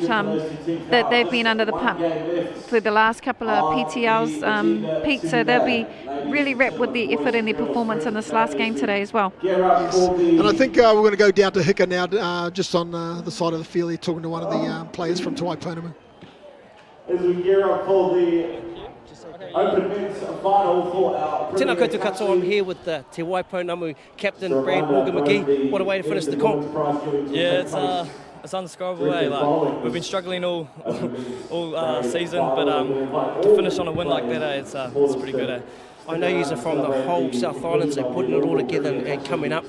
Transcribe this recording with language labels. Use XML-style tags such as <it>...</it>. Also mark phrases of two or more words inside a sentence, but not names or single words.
<en>That they've been under the pump for the last couple of PTLs, Pete, so they'll be really wrapped with the effort and their performance in this last game today as well. Yes. And I think we're going to go down to Hika now, just on the side of the field here, talking to one of the players from Te Waipounamu. As we gear up for the Open Men's Final for our...</en> <mi>Tēnā koutou katoa,</mi> <en>I'm here with the Te Waipounamu captain, Brad Morgan-McGee. What a way to finish the comp. Yeah, it's undescribable. Like, we've been struggling all season, but to finish on a win like that, it's pretty good. I know you are from the whole South Island, so putting it all together and coming up.</en>